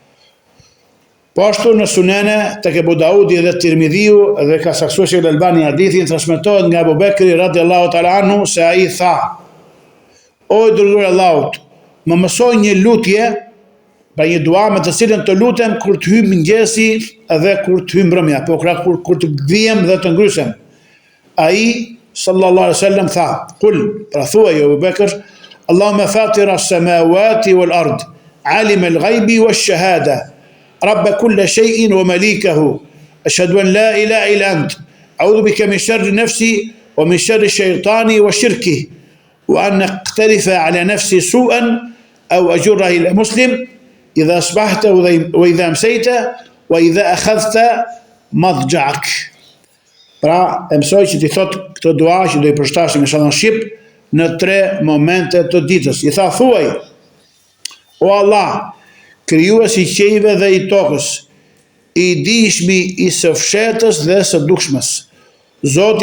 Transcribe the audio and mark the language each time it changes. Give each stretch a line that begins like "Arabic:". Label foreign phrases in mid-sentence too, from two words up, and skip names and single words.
Albanian: Po ashtu në Sunene tek Abu Daudi dhe Tirmidhiu dhe ka saksuar Sheikh Albani hadithin, transmetohet nga Abu Bekri
Arabic: رضي الله تعالى عنه
Albanian: se ai tha: o i dërguari i Allahut, më mësoj një lutje, pra një dua me të cilën të lutem kur të hyj mëngjesi dhe kur të hyj mbrëmja, po kur të gdhijem dhe të ngrysem.
Arabic: Ai صلى الله عليه وسلم tha: qul,
Albanian: pra thuaj o Abu Bekr,
Arabic: اللهم فاطر السماوات والأرض عالم الغيب والشهادة, رب كل شيء ومليكه أشهد أن لا إله إلا أنت أعوذ بك من شر نفسي ومن شر الشيطان وشركه وأن أقترف على نفسي سوءا أو أجره إلى مسلم إذا أصبحت وإذا أمسيت وإذا أخذت مضجعك.
Albanian: Pra, e mësoj që ti thot këtë dua që do i përshtash në shallan shqip në 3 momente të ditës. I tha, thuaj, o Allah, krijuesi i qiejve dhe i tokës, i dijshmi i së fshetës dhe së dukshmës, Zoti